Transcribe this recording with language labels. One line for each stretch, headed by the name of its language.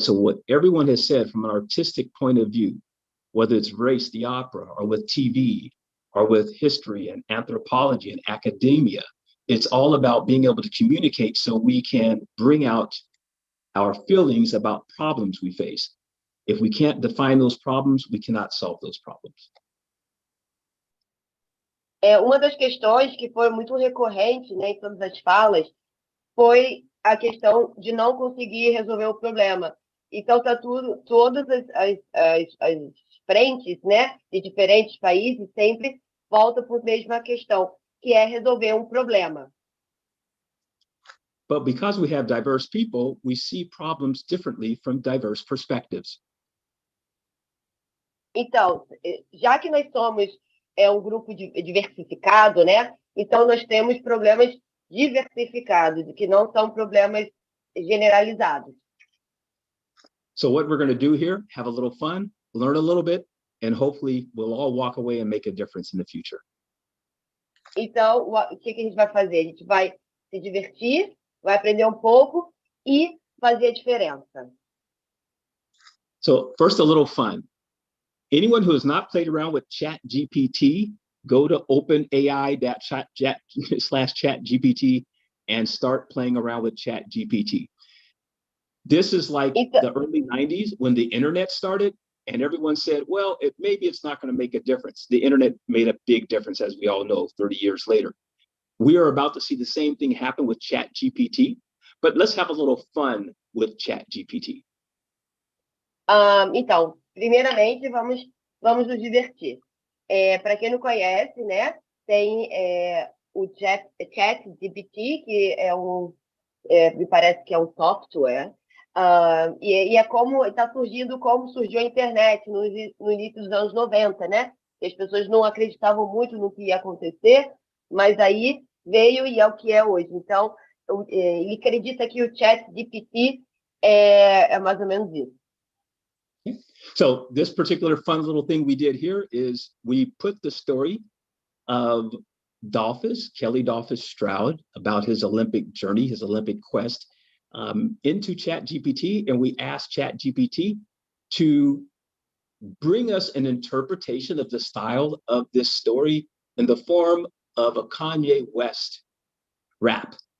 English: So what everyone has said from an artistic point of view, whether it's race, the opera, or with TV, or with history and anthropology and academia, it's all about being able to communicate so we can bring out our feelings about problems we face. If we can't define those problems, we cannot solve those problems.
Portuguese: Uma das questões que foi muito recorrente, né, em todas as falas foi a questão de não conseguir resolver o problema. Então, todas as frentes, né, de diferentes países sempre voltam para a mesma questão, que é resolver um problema.
English: But because we have diverse people, we see problems differently from diverse perspectives.
Portuguese: Então, já que nós somos um grupo diversificado, né? Então nós temos problemas diversificados, que não são problemas generalizados.
English: So what we're going to do here, have a little fun, learn a little bit, and hopefully we'll all walk away and make a difference in the future.
Portuguese: Então, o que a gente vai fazer? A gente vai se divertir, vai aprender um pouco e fazer a diferença.
English: So first, a little fun. Anyone who has not played around with ChatGPT, go to openai.chat/ChatGPT and start playing around with ChatGPT. This is like the early 90s when the internet started and everyone said, well, maybe it's not going to make a difference. The internet made a big difference, as we all know, 30 years later. We are about to see the same thing happen with ChatGPT, but let's have a little fun with ChatGPT.
Portuguese: Então, primeiramente, vamos nos divertir. Para quem não conhece, né, tem o ChatGPT, que me parece que é um software, e é como está surgindo, como surgiu a internet no início dos anos 90, né? Que as pessoas não acreditavam muito no que ia acontecer, mas aí veio e é o que é hoje. Então, ele acredita que o ChatGPT é mais ou menos isso.
English: So this particular fun little thing we did here is we put the story of Kelly Dolphus Stroud, about his Olympic journey, his Olympic quest, into ChatGPT, and we asked ChatGPT to bring us an interpretation of the style of this story in the form of a Kanye West rap.